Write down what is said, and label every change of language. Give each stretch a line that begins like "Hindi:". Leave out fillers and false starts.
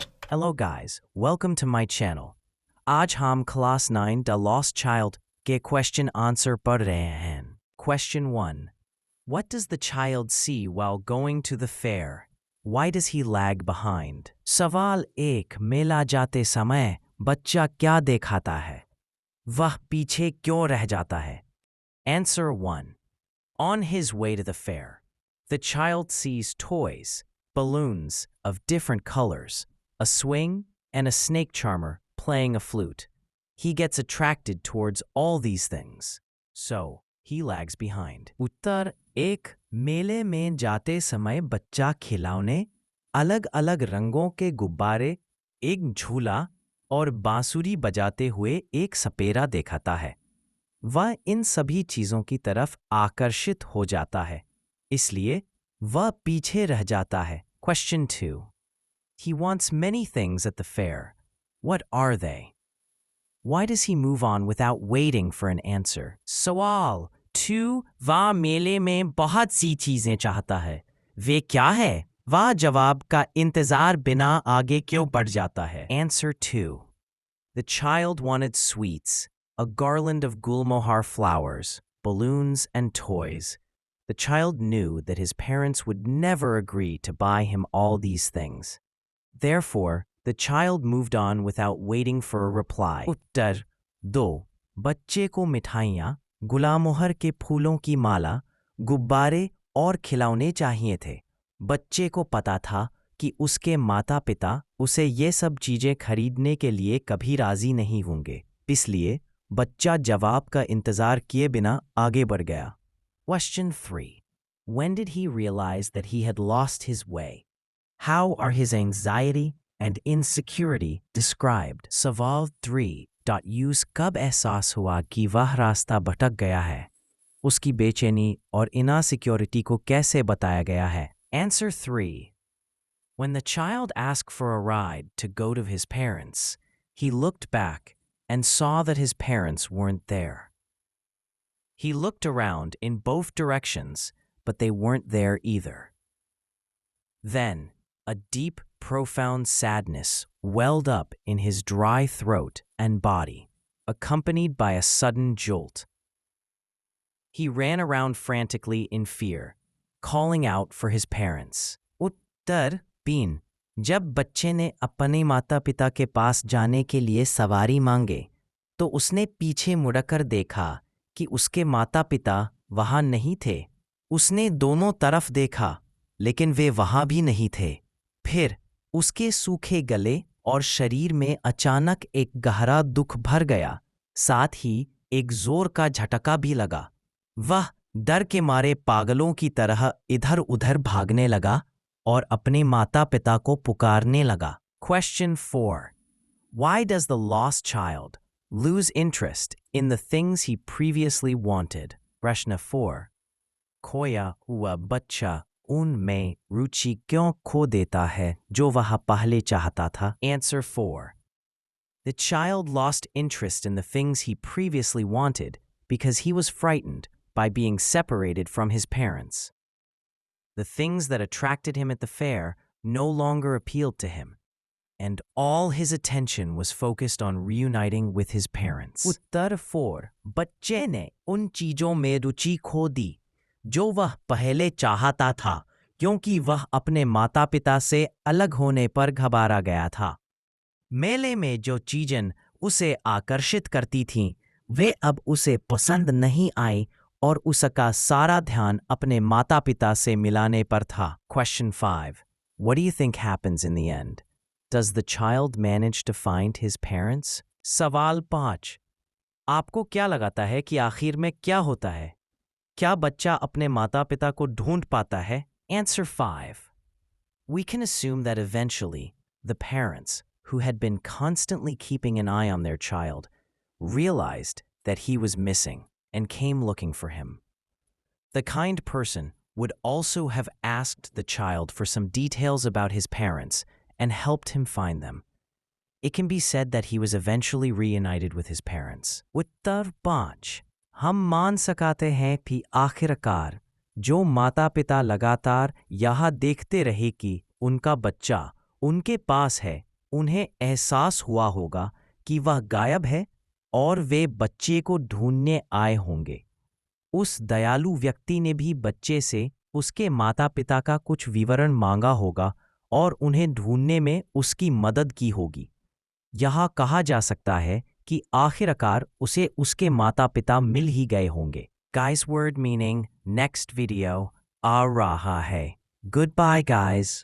English: Hello guys, welcome to my channel.
Hindi: आज हम class 9 The Lost Child के
English: question answer
Hindi: पढ़ रहे हैं.
English: Question 1. What does the child see while going to the fair? Why does he lag behind?
Hindi: सवाल 1. मेला जाते समय बच्चा क्या देखता है? वह पीछे क्यों रह जाता है?
English: Answer 1. On his way to the fair, the child sees toys, balloons of different colors, a swing, and a snake charmer playing a flute. He gets attracted towards all these things, so he lags behind.
Hindi: उत्तर 1. मेले में जाते समय बच्चा खिलौने, अलग-अलग रंगों के गुब्बारे, एक झूला और बांसुरी बजाते हुए एक सपेरा देखता है. वह इन सभी चीज़ों की तरफ आकर्षित हो जाता है, इसलिए वह पीछे रह जाता है.
English: Question 2. He wants many things at the fair. What are they? Why does he move on without waiting for an answer?
Hindi: सवाल 2. वह मेले में बहुत सी चीज़ें चाहता है. वे क्या है? वह जवाब का इंतज़ार बिना आगे क्यों बढ़ जाता है?
English: Answer 2. The child wanted sweets, a garland of gulmohar flowers, balloons, and toys. The child knew that his parents would never agree to buy him all these things. Therefore, the child moved on without waiting for a reply.
Hindi: उत्तर 2. बच्चे को मिठाइयाँ, गुलामोहर के फूलों की माला, गुब्बारे और खिलौने चाहिए थे. बच्चे को पता था कि उसके माता-पिता उसे ये सब चीज़ें खरीदने के लिए कभी राज़ी नहीं होंगे. इसलिए बच्चा जवाब का इंतज़ार किए बिना आगे बढ़ गया.
English: Question 3. When did he realize that he had lost his way? How are his anxiety and insecurity described?
Hindi: सवाल 3. Use कब एहसास हुआ कि वह रास्ता भटक गया है? उसकी बेचैनी और इनसिक्योरिटी को कैसे बताया गया है?
English: Answer 3. When the child asked for a ride to go to his parents, he looked back and saw that his parents weren't there. He looked around in both directions, but they weren't there either. Then, a deep, profound sadness welled up in his dry throat and body, accompanied by a sudden jolt. He ran around frantically in fear, calling out for his parents.
Hindi: उत्तर 3. जब बच्चे ने अपने माता-पिता के पास जाने के लिए सवारी मांगे, तो उसने पीछे मुड़कर देखा कि उसके माता-पिता वहाँ नहीं थे. उसने दोनों तरफ देखा, लेकिन वे वहाँ भी नहीं थे. फिर उसके सूखे गले और शरीर में अचानक एक गहरा दुख भर गया. साथ ही एक जोर का झटका भी लगा. वह डर के मारे पागलों की तरह इधर-उधर भागने लगा और अपने माता-पिता को पुकारने लगा.
English: Question 4. Why does the lost child lose interest in the things he previously wanted?
Hindi: प्रश्न 4. खोया हुआ बच्चा उनमें रुचि क्यों खो देता है जो वह पहले चाहता था?
English: Answer 4. The child lost interest in the things he previously wanted because he was frightened by being separated from his parents. The things that attracted him at the fair no longer appealed to him, and all his attention was focused on reuniting with his parents.
Hindi: उत्तर 4. बच्चे ने उन चीज़ों में रुचि खो दी जो वह पहले चाहता था क्योंकि वह अपने माता-पिता से अलग होने पर घबरा गया था. मेले में जो चीज़ें उसे आकर्षित करती थीं, वे अब उसे पसंद नहीं आई और उसका सारा ध्यान अपने माता-पिता से मिलाने पर था.
English: Question 5. What do you think happens in the end? Does the child manage to find his parents?
Hindi: सवाल 5. आपको क्या लगता है कि आखिर में क्या होता है? क्या बच्चा अपने माता-पिता को ढूंढ पाता है?
English: Answer 5. We can assume that eventually the parents, who had been constantly keeping an eye on their child, realized that he was missing and came looking for him. The kind person would also have asked the child for some details about his parents and helped him find them. It can be said that he was eventually reunited with his parents.
Hindi: उत्तर 5. हम मान सकते हैं कि आखिरकार जो माता-पिता लगातार यह देखते रहे कि उनका बच्चा उनके पास है, उन्हें एहसास हुआ होगा कि वह गायब है और वे बच्चे को ढूंढने आए होंगे। उस दयालु व्यक्ति ने भी बच्चे से उसके माता-पिता का कुछ विवरण मांगा होगा और उन्हें ढूंढने में उसकी मदद की होगी। यहाँ कहा जा सकता है कि आखिरकार उसे उसके माता-पिता मिल ही गए होंगे।
English: Guys word meaning next video
Hindi: आ रहा है।
English: Goodbye guys.